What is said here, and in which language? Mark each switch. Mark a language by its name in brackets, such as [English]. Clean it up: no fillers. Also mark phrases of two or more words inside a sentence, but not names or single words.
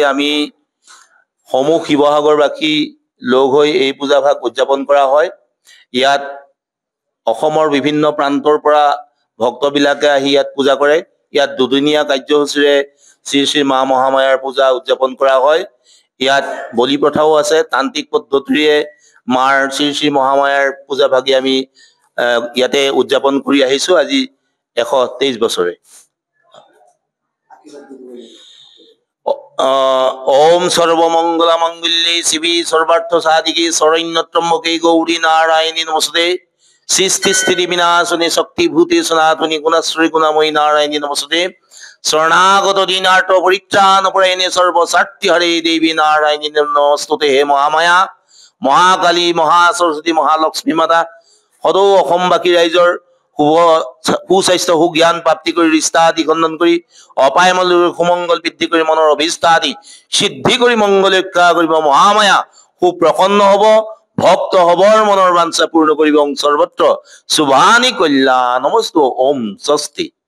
[Assamese] আমি সমূহ শিৱসাগৰবাসী লগ হৈ এই পূজা ভাগ উদযাপন কৰা হয় ইয়াত অসমৰ বিভিন্ন প্ৰান্তৰ পৰা ভক্তবিলাকে আহি ইয়াত পূজা কৰে ইয়াত দুদিনীয়া কাৰ্যসূচীৰে শ্ৰী শ্ৰী মা মহামায়াৰ পূজা উদযাপন কৰা হয় ইয়াত বলি প্ৰথাও আছে তান্ত্ৰিক পদ্ধতিৰে মাৰ শ্ৰী শ্ৰী মহামায়াৰ পূজা ভাগি আমি ইয়াতে উদযাপন কৰি আহিছো আজি 123 বছৰে [Sanskrit] ओम सर्वमंगल मंगल्ये शिवे सर्वार्थ साधिके शरण्यत्र्यंबके गौरी नारायणी नमस्ते सृष्टि स्थिति विनाशने शक्ति भूते सनातनी गुणश्री गुणमयी नारायणी नमस्ते शरणागत दीनार्थ परित्राण परायणे सर्व सार्थी हरे देवी नारायणी नमस्ते हे महामाया महाकाली महासरस्वती महालक्ष्मी माता सदौ [Assamese] অসমবাসী ৰাইজৰ সুস্বাস্থ্য সুজ্ঞান প্ৰাপ্তি কৰি ৰিষ্টা আদি খণ্ডন কৰি অপায়মল সুমংগল বৃদ্ধি কৰি মনৰ অভিষ্ট আদি সিদ্ধি কৰি মংগল ৰক্ষা কৰিব মহামায়া খুব প্ৰসন্ন হব ভক্ত হবৰ মনৰ বাঞ্ছা পূৰ্ণ কৰিব সৰ্বত্ৰ শুভানি কল্যাণ নমস্তে ওম স্বস্তি